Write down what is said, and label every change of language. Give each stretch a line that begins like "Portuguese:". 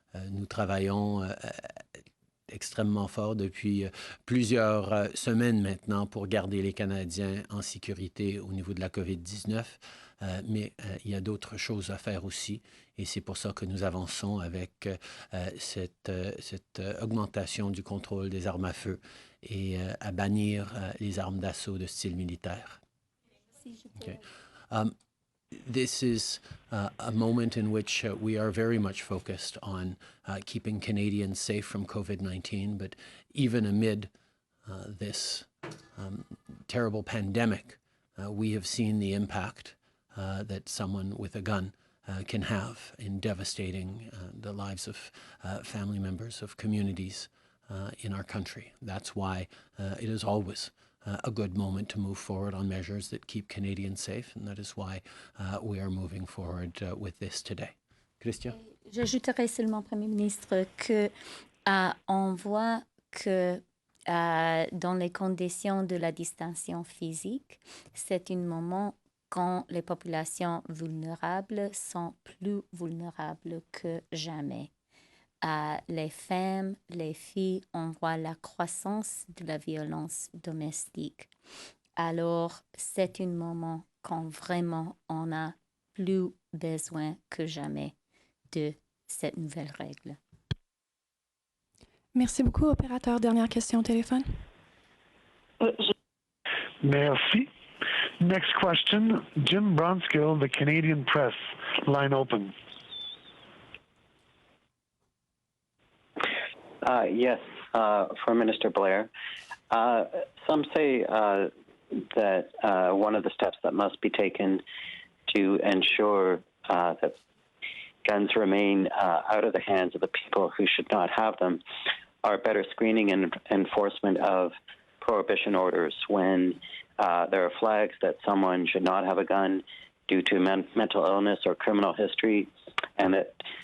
French: Nous travaillons extrêmement fort depuis plusieurs semaines maintenant pour garder les Canadiens en sécurité au niveau de la COVID-19. Mais il y a d'autres choses à faire aussi. Et c'est pour ça que nous avançons avec cette augmentation du contrôle des armes à feu et à bannir les armes d'assaut de style militaire.
English: Okay. This is a moment in which we are very much focused on keeping Canadians safe from COVID-19, but even amid this terrible pandemic, we have seen the impact that someone with a gun can have in devastating the lives of family members, of communities in our country. That's why it is always a good moment to move forward on measures that keep Canadians safe, and that is why we are moving forward with this today. Chrystia?
French: J'ajouterai seulement, Premier ministre, que on voit que dans les conditions de la distanciation physique, c'est un moment quand les populations vulnérables sont plus vulnérables que jamais. Les femmes, les filles, on voit la croissance de la violence domestique. Alors, c'est un moment quand vraiment on a plus besoin que jamais de cette nouvelle règle. Merci beaucoup, opérateur. Dernière question au téléphone. Merci.
English: Next question, Jim Bronskill, the Canadian Press. Line open. Yes, for Minister Blair. Some say that one of the steps that must be taken to ensure that guns remain out of the hands of the people who should not have them are better screening and enforcement of prohibition orders when there are flags that someone should not have a gun due to mental illness or criminal history, and that